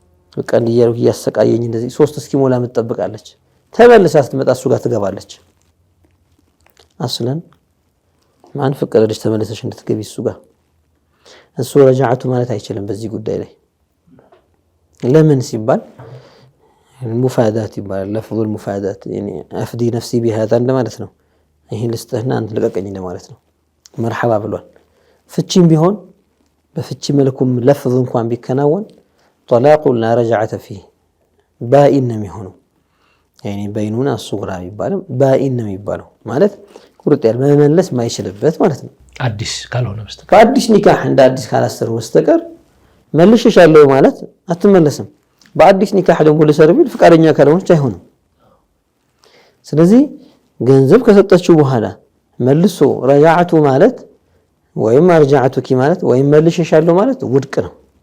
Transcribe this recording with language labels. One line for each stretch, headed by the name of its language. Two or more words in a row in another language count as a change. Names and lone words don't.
Amharic: በቃ እንዲያርኩ ያሰቃየኝ እንደዚህ 3 እስኪሞላ ምትጠብቃለች ተመልሳ ስትመጣ እሱ ጋር ትገባለች አስለን ማን ፈቀደልሽ ተመለሰሽ እንድትገቢ እሱ ጋር እሱ ረጃዓቱ ማለት አይችልም በዚህ ጉዳይ ላይ ለምን ሲባል المفادات ይባላል
Arabic: لفظ المفادات يعني افدي نفسي بهذا
Amharic: እንደማለት ነው ይሄን ልስጥህና አንተ ለቀቀኝ እንደማለት ነው مرحبا ብሏል ፍቺም ቢሆን በፍቺ መልኩም ለፍዝ እንኳን ቢከናወን
Arabic: طلاق لا رجعة فيه بائن
Amharic: ነው የሚሆነው
Arabic: يعني بينونا الصغرى
Amharic: ይባላል بائن ነው የሚባለው ማለት ቁርጥ ያለ መመለስ ማይችልበት ማለት ነው አዲስ ካልሆነ በስተቀር በአዲስ ኒካህ እንደ አዲስ ካላሰሩ በስተቀር መልሽሻለሁ ማለት አትመለስም በአዲስ ኒካህ ደግሞ ለሰርቪል ፍቃደኛ ካልሆነች አይሆንም ስለዚህ ገንዘብ ከሰጠችው በኋላ መልሶ ረጃዓቱ ማለት ወይም አርጃዓቱኪ ማለት ወይም መልሽሻለሁ ማለት ውድቅ ነው